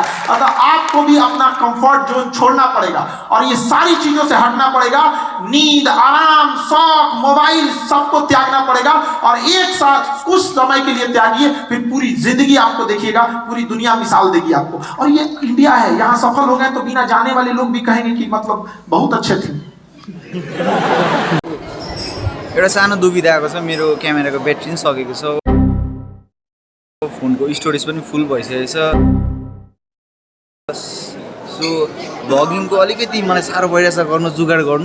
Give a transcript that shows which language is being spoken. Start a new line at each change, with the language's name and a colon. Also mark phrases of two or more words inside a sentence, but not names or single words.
Hindi: अगर आपको भी अपना
English: comfort zone
Hindi: छोड़ना पड़ेगा और ये सारी चीजों से हटना पड़ेगा। नींद, आराम, शौक, मोबाइल सबको त्यागना पड़ेगा और एक साथ कुछ समय के लिए त्यागिए, फिर पूरी जिंदगी आपको देखिएगा, पूरी दुनिया मिसाल देगी आपको। और ये इंडिया है, यहाँ सफल हो गए तो बिना जाने वाले लोग भी कहेंगे कि मतलब बहुत अच्छे थे।
Nepali: एउटा सानो दुविधा आएको छ, मेरो क्यामेराको ब्याट्री पनि सकेको छ, फोनको स्टोरेज पनि फुल भइसकेको छ। सो भ्लगिङको अलिकति मलाई साह्रो भइरहेछ गर्नु, जुगाड गर्नु।